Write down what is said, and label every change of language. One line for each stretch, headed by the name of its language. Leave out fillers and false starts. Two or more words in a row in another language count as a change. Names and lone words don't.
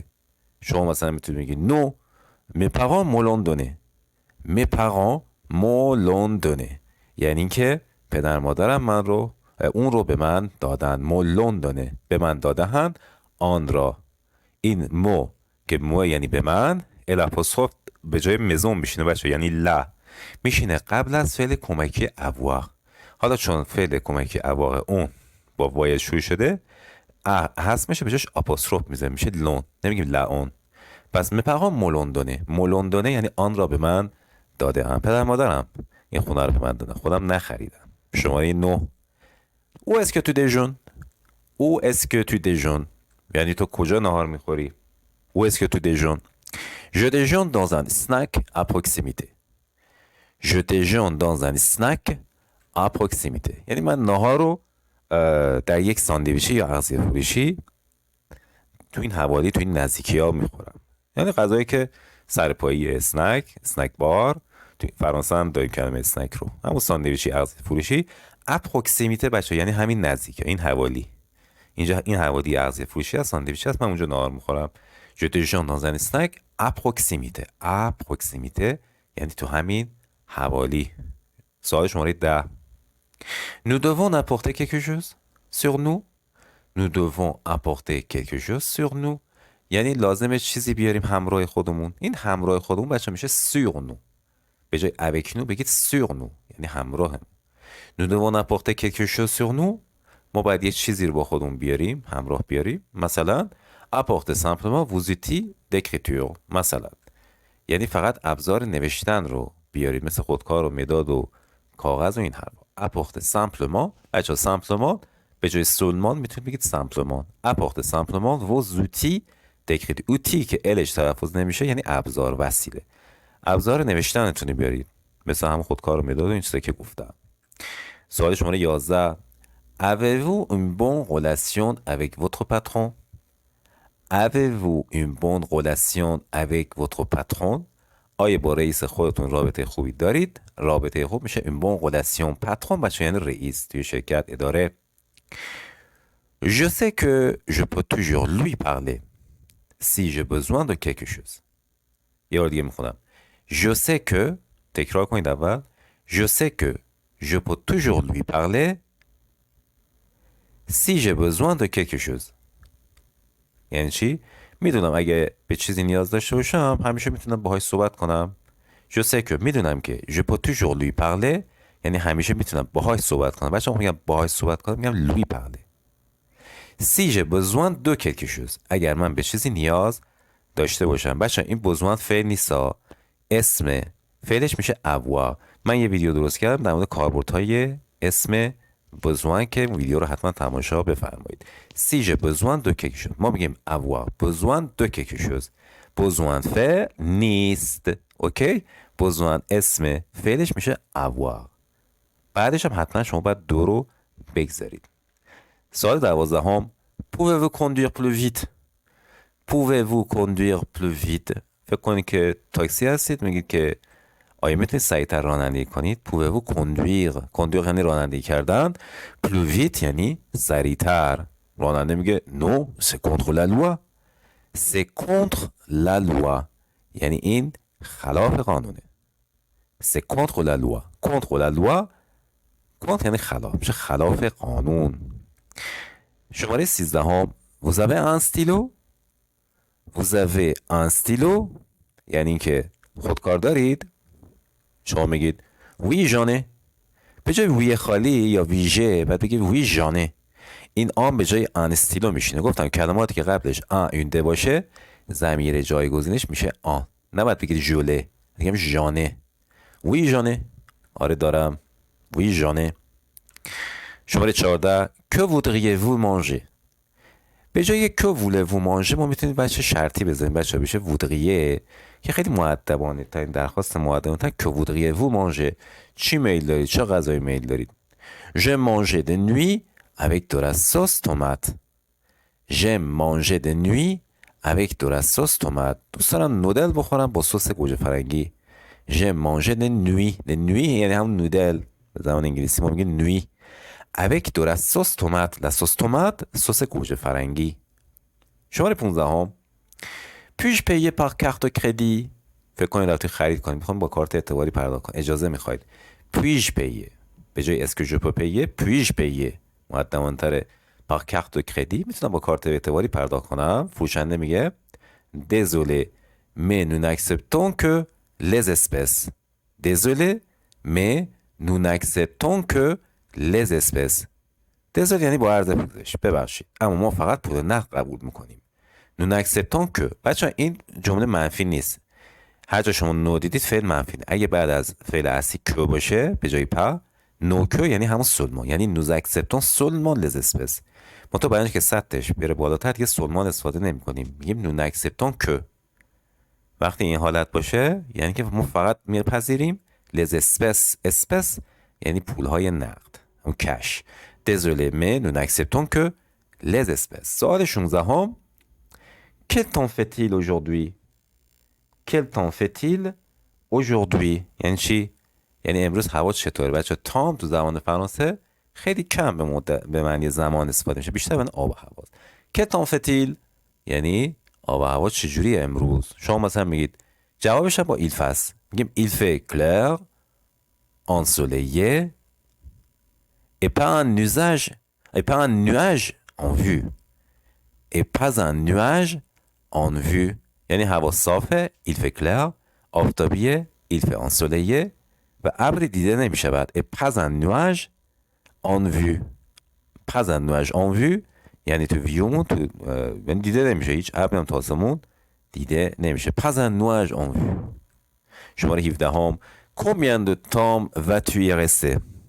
Persian: شما مثلا میتونید بگید
French: non, mes parents me l'ont donné. Mes parents me l'ont donné.
Persian: یعنی اینکه پدر مادرم اون رو به من دادن.
French: me l'ont donné.
Persian: به من دادن آن را. این مو که مو یعنی به من، الاپوستروف به جای مزون میشینه بچه، یعنی لا میشینه قبل از فعل کمکی avoir. حالا چون فعل کمکی avoir اون با وای شروع شده هست میشه به جاش آپوستروف میزه، میشه لون، نمیگیم لا اون.
French: پس mes parents me l'ont donné.
Persian: مولوندونه یعنی آن را به من داده هم. پدر مادرم این خونه رو به من دادن، خودم نخریدم. شماره 9.
French: Où est-ce que tu déjeunes? Où est-ce que tu déjeunes?
Persian: یعنی تو کجا نهار میخوری؟
French: Où est-ce que tu déjeunes? Je déjeune dans un snack à proximité. Je déjeune dans un snack à proximité.
Persian: یعنی من نهار رو در یک ساندویچی یا اغذیه فروشی تو این حوالی، تو این نزدیکی ها میخورم. یعنی غذایی که سر پایی اسنک بار، تو فرانسه هم داریم کلمه اسنک رو، همون ساندویچی اغذیه فروشی. اپروکسیمیته بچه یعنی همین نزدیکه، این حوالی. اینجا این حوالی اغذیه فروشی از ساندویچی هست، من اونجا نهار میخورم.
French: Je déjeune dans un snack à proximité. À proximité
Persian: یعنی تو همین حوالی. سوال شماره 10.
French: Nous devons apporter quelque chose sur nous. Nous devons apporter quelque chose sur nous.
Persian: یعنی لازمه چیزی بیاریم همراه خودمون. این همراه خودمون بچه میشه
French: sur nous.
Persian: به جای
French: avec nous
Persian: بگید
French: sur nous
Persian: یعنی همراهمون.
French: Nous devons apporter quelque chose sur nous.
Persian: ما باید یه چیزی رو با خودمون بیاریم، همراه بیاریم.
French: مثلا apporter simplement vos outils d'écriture.
Persian: مثلا یعنی فقط ابزار نوشتن رو بیارید، مثل خودکار و مداد و کاغذ و این حرفا.
French: apporter simplement
Persian: بچه simplement به جای seulement میتونید بگید simplement.
French: apporter simplement vos outils d'écriture.
Persian: outil که الش تلفظ نمیشه یعنی ابزار، وسیله. ابزار نوشتنتون بیارید، مثل هم خودکار و مداد و این چیزا که گفتم. سوال شماره 11.
French: Avez-vous une bonne relation avec votre patron? Avez-vous une bonne relation avec votre patron?
Persian: آیا با رئیس خودتون رابطه خوبی دارید؟ رابطه خوب میشه
French: une bonne relation.
Persian: پاترون بچه یعنی رئیس توی شرکت، اداره.
French: Je sais que je peux toujours lui parler si j'ai besoin de quelque chose.
Persian: یه بار دیگه میخونم.
French: Je sais que
Persian: تکرار کنید اول.
French: Je sais que je peux toujours lui parler si j'ai besoin de quelque chose.
Persian: یعنی چی؟ میدونم اگه به چیزی نیاز داشته باشم همیشه میتونم باهاش صحبت کنم.
French: Je sais que
Persian: میدونم که
French: je peux toujours lui parler
Persian: یعنی همیشه میتونم باهاش صحبت کنم. بچه‌ها میگم باهاش صحبت کنم میگم
French: lui parler. Si j'ai besoin de quelque chose
Persian: اگر من به چیزی نیاز داشته باشم. بچه‌ها این besoin فعل نیستا، اسم فعلش میشه avoir. من یه ویدیو درست کردم در مورد کاربردهای اسم besoin که ویدیو رو حتما تماشا بفرمایید.
French: Si j'ai besoin de quelque chose
Persian: ما میگیم
French: avoir besoin de quelque chose.
Persian: besoin فعل نیست، اوکی؟ besoin اسم فعلش میشه avoir. بعدش هم حتما شما باید دو رو بگذارید. سوال 12.
French: Pouvez-vous conduire plus vite? Pouvez-vous conduire plus vite?
Persian: فکر کنید که تاکسی هستید، میگید که آیا میتونید سریعتر رانندگی کنید؟
French: Pouvez-vous conduire؟ conduire
Persian: یعنی رانندگی کردن.
French: plus vite
Persian: یعنی سریعتر. راننده میگه
French: non, c'est contre la loi. c'est contre la loi
Persian: یعنی این خلاف قانونه.
French: c'est contre la loi. contre la loi contre
Persian: یعنی خلاف، میشه خلاف قانون. شماره 13.
French: Vous avez un stylo? Vous avez un stylo
Persian: یعنی اینکه خودکار دارید؟ شما میگید
French: oui j'en ai.
Persian: به جای وی خالی یا ویژه بعد بگید
French: oui j'en ai.
Persian: این آن به جای ان استیلو میشینه. گفتم کلماتی که قبلش ان اون ده باشه ضمیر جایگزینش میشه آن. نباید بگید ژوله، میگم ژانه.
French: oui j'en ai.
Persian: آره دارم.
French: oui j'en ai.
Persian: شماره 14.
French: que voudriez-vous manger?
Persian: به جای که
French: voulez-vous manger
Persian: ما میتونید بچه شرطی بزنیم. بچه بشه voudriez که خیلی مؤدبانه تا این درخواست مؤدبانه تا که
French: voudriez-vous manger.
Persian: چی میل دارید؟ چه غذایی میل دارید؟
French: je mangeais de nuit avec de la sauce tomate. j'aime manger de nuit avec de la sauce tomate.
Persian: دوست دارم نودل بخورم با سس گوجه فرنگی.
French: j'aime manger de nuit. de nuit
Persian: یعنی هم نودل. به زبان انگلیسی ما میگیم
French: nuit. avec de la sauce tomate. la sauce tomate
Persian: سس گوجه فرنگی. شماره 15 هم.
French: puis-je payer par carte crédit؟
Persian: فکر کنید رفتید خرید کنید میخوام با کارت اعتباری پرداخت کنید. اجازه میخواید.
French: puis-je payer
Persian: به جای
French: est-ce que je peux payer puis-je payer مقدمان‌تره. par carte crédit
Persian: میتونم با کارت اعتباری پرداخت کنم. فروشنده میگه
French: désolé mais nous n'acceptons que les espèces. désolé mais nous n'acceptons que les espèces.
Persian: désolé یعنی با عرض پوزش ببخشید اما ما فقط پول نقد قبول میکنیم.
French: nous n'acceptons que
Persian: بچه این جمله منفی نیست. هر جا شما نو دیدید فعل منفی. اگه بعد از فعل اصلی که باشه به جای پا نو که یعنی همون سلمان یعنی
French: nous acceptons seulement les espèces.
Persian: ما تو برای که سطحش بره بالاتر دیگه سلمان استفاده نمی کنیم میگیم
French: nous n'acceptons que.
Persian: وقتی این حالت باشه یعنی که ما فقط میپذیریم
French: les espèces.
Persian: espèces یعنی پولهای نقد اون کش.
French: désolé mais nous n'acceptons que les espèces.
Persian: سوال 16 هم.
French: quel temps fait-il aujourd'hui؟ quel temps fait-il aujourd'hui؟
Persian: یعنی چی؟ یعنی امروز هوا چطوره؟ بچه تام تو زبان فرانسه خیلی کم به معنی زمان استفاده میشه. بیشتر به آب و هواست.
French: quel temps fait-il
Persian: یعنی آب و هوا چجوریه امروز؟ شما مثلا میگید جوابش با
French: il fasse.
Persian: میگیم
French: il fait clair ensoleillé et pas un nuage en vue. et pas un nuage en vue
Persian: یعنی هوا صافه
French: il fait clair آفتابیه il fait ensoleillé
Persian: و ابری دیده نمیشود.
French: et pas un nuage en vue. pas un nuage en vue
Persian: یعنی تو ویومون تو یعنی دیده نمیشه هیچ ابری هم تو آسمون دیده نمیشه.
French: pas un nuage en vue.
Persian: شماره 17 هم.
French: combien de temps vas-tu y rester؟